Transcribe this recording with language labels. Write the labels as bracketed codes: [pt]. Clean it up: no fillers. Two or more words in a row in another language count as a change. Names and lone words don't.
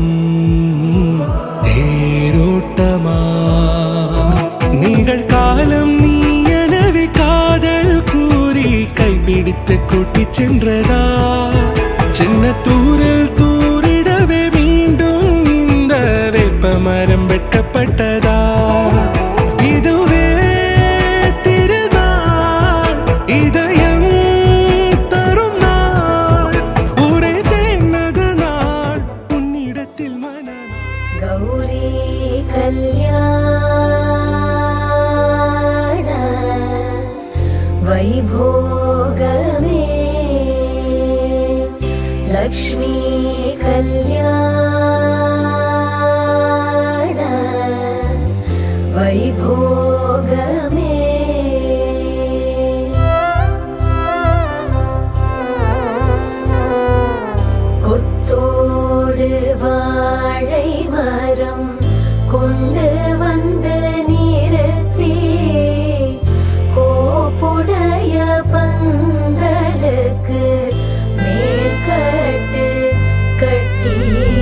[ta] தேரோட்டமா நிகழ்காலம் நீ எனவே காதல் கூறி கைப்பிடித்து கூட்டிச் சென்றதா சின்ன தூரில் தூரிடவே மீண்டும் இந்த வேப்ப மரம் வெட்கப்பட்டதா இதுவே திருநாள் இதயம் தரும் நாள் ஒரே தேனது நாள் உன்னிடத்தில் மனம் [te] గౌరీ కళ్యాణ వైభోగమే లక్ష్మీ కళ్యాణ వైభోగమే [ta] கொத்தோடு வாழை மரம் கொண்டு வந்து நிறுத்தி கோப்புடைய பந்தலுக்கு மேல் கட்டு கட்டி